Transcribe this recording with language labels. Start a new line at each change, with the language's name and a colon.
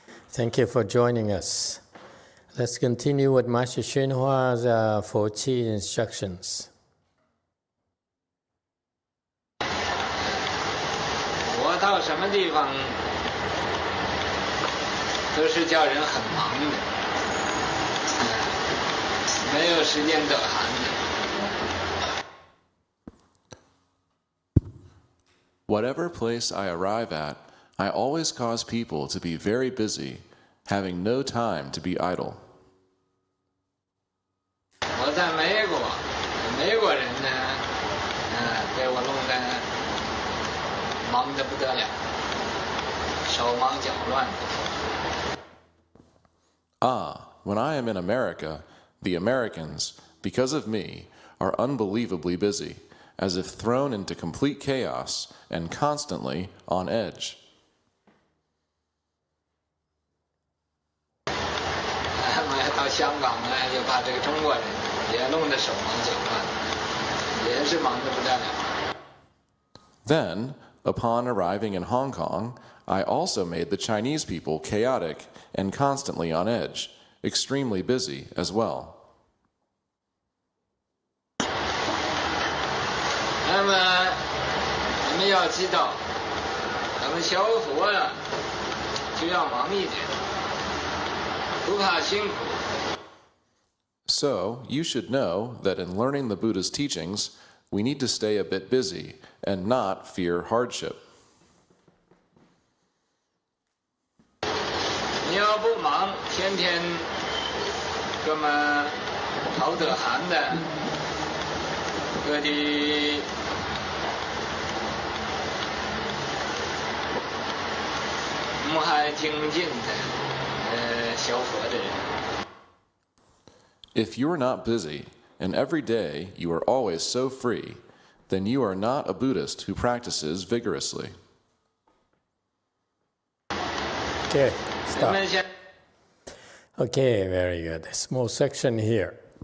English: Thank you for joining us. Let's continue with Master Xinhua's 14 instructions.
Chinese: 我到什么地方都是叫人很忙的，没有时间得闲的。
English: Whatever place I arrive at, I always cause people to be very busy, having no time to be idle.
Chinese: 我在美国，美国人呢，给我弄得忙得不得了，手忙脚乱。
English: When I am in America, the Americans, because of me, are unbelievably busy, as if thrown into complete chaos and constantly on edge.
Chinese: 到香港呢，就把这个中国人也弄得手忙脚乱，也是忙得不得了。
English: Then, upon arriving in Hong Kong, I also made the Chinese people chaotic and constantly on edge, extremely busy as well.
Chinese: 那么你们要知道，咱们学佛呀，就要忙一点，不怕辛苦。
English: So, you should know that in learning the Buddha's teachings, we need to stay a bit busy and not fear hardship.
Chinese: 你要不忙，天天这么熬得寒的，各地我还精进的学佛的人。
English: If you are not busy, and every day you are always so free, then you are not a Buddhist who practices vigorously. Okay, stop. Okay, very good. A small section here.